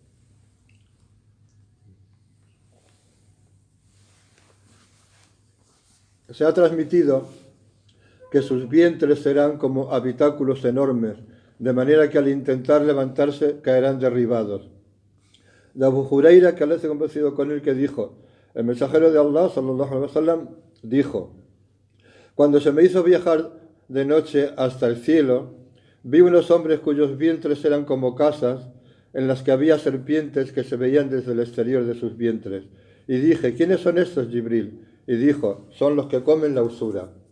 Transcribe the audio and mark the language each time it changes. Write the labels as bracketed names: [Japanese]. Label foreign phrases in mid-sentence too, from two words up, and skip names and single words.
[Spanish] Se ha transmitido que sus vientres serán como habitáculos enormes, de manera que al intentar levantarse caerán derribados. De Abu Huraira, que Allah se ha complacido con él, que dijo: el mensajero de Allah, [Arabic] صلى الله عليه وسلم, [Spanish] dijo: cuando se me hizo viajar de noche hasta el cielo, vi unos hombres cuyos vientres eran como casas, en las que había serpientes que se veían desde el exterior de sus vientres. Y dije: ¿quiénes son estos, Jibril? Y dijo: son los que comen la usura.